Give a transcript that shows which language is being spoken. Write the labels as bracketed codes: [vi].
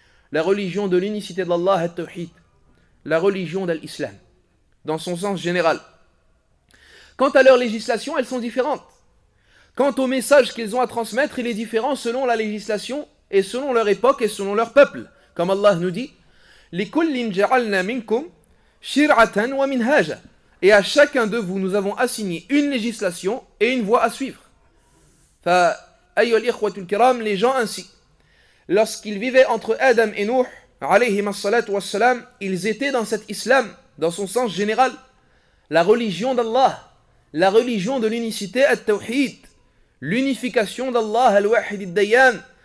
[fr] La religion de l'unicité d'Allah al-Tawhid, la religion de l'Islam, dans son sens général. Quant à leur législation, elles sont différentes. Quant au message qu'ils ont à transmettre, il est différent selon la législation et selon leur époque et selon leur peuple. Comme Allah nous dit, [ar] لِكُلٍّ جَعَلْنَا مِنْكُمْ شِرْعَةً وَمِنْهَاجًا. [fr] Et à chacun de vous, nous avons assigné une législation et une voie à suivre. [ar] فَأَيُّهَا الْإِخْوَةُ الْكِرَامِ, [fr] les gens ainsi, lorsqu'ils vivaient entre Adam et Nuh, alayhim as-salatu was-salam, ils étaient dans cet islam, dans son sens général, la religion d'Allah, la religion de l'unicité at-tawhid, l'unification d'Allah al-wahid ad-dayan.